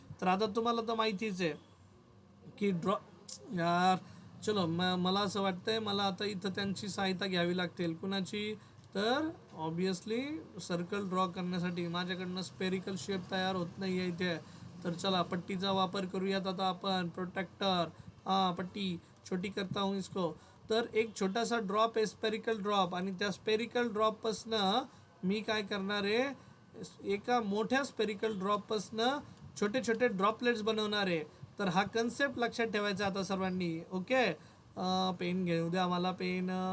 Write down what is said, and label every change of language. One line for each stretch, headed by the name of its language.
Marathi: तर आता तुम्हाला तर माहितीच आहे की यार चलो, मला असं वाटतंय मला आता इथं त्यांची सहायता घ्यावी लागतील. कुणाची? तर ऑब्वियसली सर्कल ड्रॉ करण्यासाठी माझ्याकडनं स्पेरिकल शेप तयार होत नाही आहे इथे. तर चला पट्टीचा वापर करूयात आता आपण.
Hindi: प्रोटेक्टर, पट्टी छोटी करता हूँ इसको.
Marathi: तर एक छोटासा ड्रॉप आहे, स्पेरिकल ड्रॉप, आणि त्या स्पेरिकल ड्रॉपपासनं मी काय करणार आहे, एका मोठ्या स्पेरिकल ड्रॉपपासनं छोटे छोटे ड्रॉपलेट्स बनवणार आहे. तर हा कन्सेप्ट लक्षात ठेवायचा आता सर्वांनी. ओके, पेन घेऊ द्या मला, पेन.